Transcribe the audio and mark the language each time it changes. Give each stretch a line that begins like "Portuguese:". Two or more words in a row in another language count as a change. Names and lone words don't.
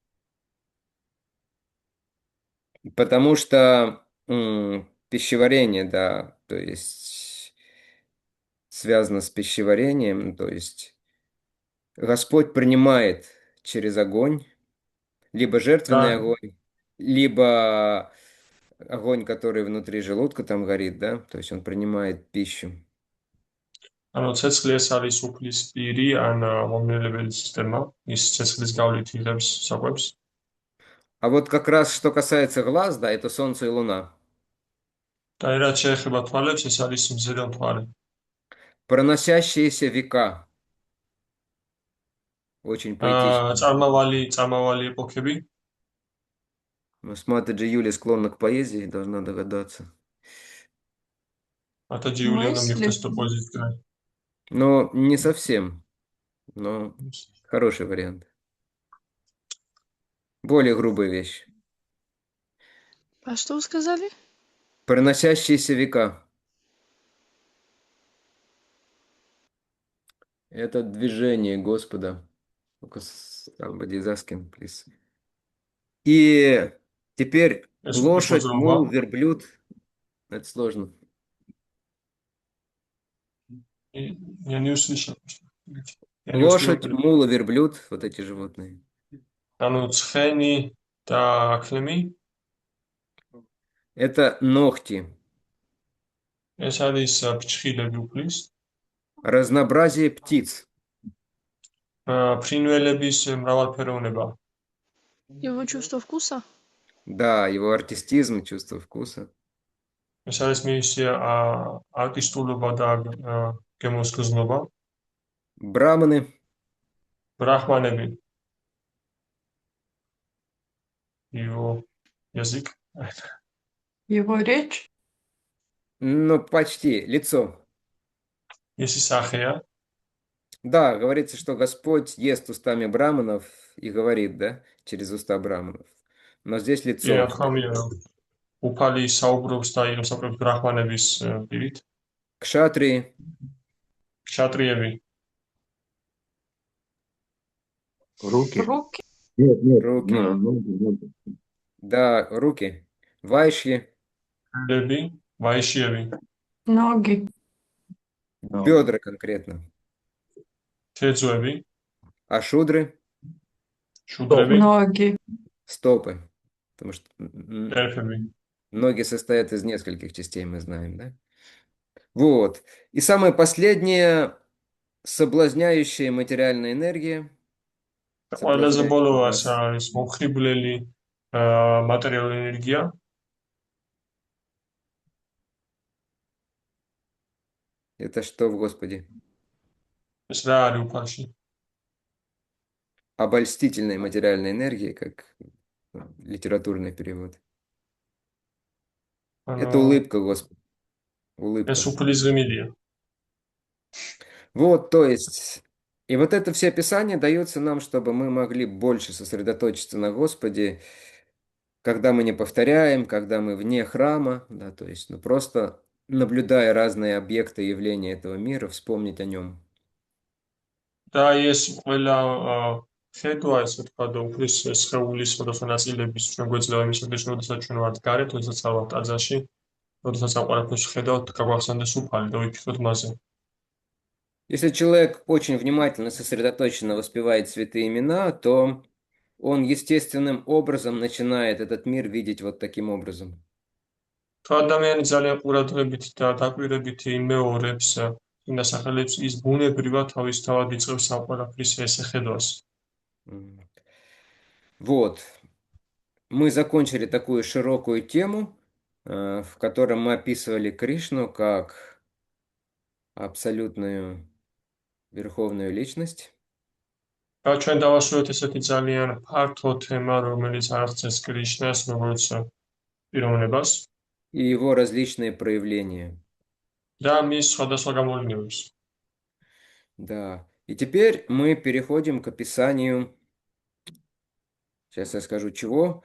Russian: Потому что пищеварение, да, то есть связано с пищеварением, то есть Господь принимает через огонь, либо жертвенный Да. огонь, либо огонь, который внутри желудка там горит, да, то есть он принимает пищу.
Georgian: ანუ ცეცხლი ეს არის უფლის პირი ან მომნელებელი სისტემა, ის ცეცხლის გავლით იღებს საკვებს.
Russian: А вот как раз что касается глаз, да, это солнце и луна.
Georgian: და რაც შეეხება თვალებს, ეს არის მზე და მთვარე.
Russian: Проносящиеся века. Очень поэтично.
Georgian: წარმავალი ეპოქები.
Russian: Матаджи Юлия склонна к поэзии, должна догадаться.
Georgian: მათაჯი იულია უნდა
Russian: Мысли.
Georgian: მიხვდეს თუ პოზიციაა.
Russian: Но не совсем. Но хороший вариант. Более грубая вещь. А что вы сказали? Проносящиеся века. Это движение Господа.
English: Somebody is asking, please.
Russian: И теперь
Georgian: ეს უპირს
Russian: лошадь,
Georgian: მოძრაობა.
Russian: мул, верблюд. Это сложно. Я не услышал. Я не успел Лошадь, перевести. мул и верблюд, вот эти животные.
Georgian: ანუ ცხენი და აქლემი
Russian: Это ногти.
Georgian: ეს არის ფრჩხილები უფლის.
Russian: Разнообразие птиц.
Georgian: ფრინველების მრავალფეროვნება.
Russian: Его чувство вкуса? Да, его артистизм, чувство вкуса.
Georgian: ეს არის მისი არტისტულობა და გემოსგზნობა.
Russian: Браманы. ბრაჰმანები. Его язык. Его речь? Ну, почти. Лицо.
Georgian: მისი სახეა.
Russian: Да, говорится, что Господь ест устами браманов и говорит, да, через уста браманов. Но здесь лицо.
Georgian: რა თქმა უნდა, უფალი საუბრობს და იღებს ბრაჰმანების პირით.
Russian: Кшатрии.
Georgian: ქშატრიები.
Russian: Руки. Руки? Нет, Руки. ноги. Да, руки. Вайшьи.
Georgian: ლები, ვაიშიები.
Russian: Ноги. Бедра конкретно.
Georgian: თეძვები,
Russian: А шудры.
Georgian: შუდრები,
Russian: Ноги. Стопы. Потому что
Georgian: ერფები.
Russian: ноги состоят из нескольких частей, мы знаем, да? Вот. И самое последнее, соблазняющая материальная энергия.
Georgian: ყველაზე ბოლო
Russian: Соблазняющая нас.
Georgian: არის მომხიბვლელი მატერიალური ენერგია.
Russian: Это что в Господе?
Georgian: ეს რა არის უფალში?
Russian: Обольстительная материальная энергия, как литературный перевод. Это
Georgian: ანუ
Russian: улыбка Господа. Улыбка.
Georgian: ეს უფლის ღიმილია.
Russian: Вот, то есть, и вот это все описание дается нам, чтобы мы могли больше сосредоточиться на Господе, когда мы не повторяем, когда мы вне храма, да, то есть, ну, просто наблюдая разные объекты явления этого мира, вспомнить о нем.
Georgian: და ეს ყველა ხედვა, ესე თქვა და უფლის სხეულის სხვადასხვა ნაწილების ჩვენ გვეძლევა იმისათვის, როდესაც ჩვენ ვართ გარეთ, როდესაც ავართ ტაძარში, როდესაც ამ ყველაფერს ხედავთ, გაგვახსენდეს უფალი და ვიფიქროთ მასზე.
Russian: Если человек очень внимательно, сосредоточенно воспевает святые имена, то он естественным образом начинает этот мир видеть вот таким образом.
Georgian: თუ ადამიანი ძალიან ყურადღებით და დაკვირებით იმეორებს იმ დასახელებს, ის ბუნებრივად თავისთავად იწყებს ამ ყველაფრის ესეხედვას.
Russian: Вот. Мы закончили такую широкую тему, в которой мы описывали Кришну как абсолютную верховную личность.
Georgian: ჩვენ დავასრულეთ ესეთი ძალიან ფართო თემა, რომელიც აღწევს კრიშნას როგორც პიროვნებას
Russian: И его различные проявления.
Georgian: და მის სხვადასხვა გამოვლენებს.
Russian: Да. И теперь мы переходим к описанию, сейчас я скажу чего.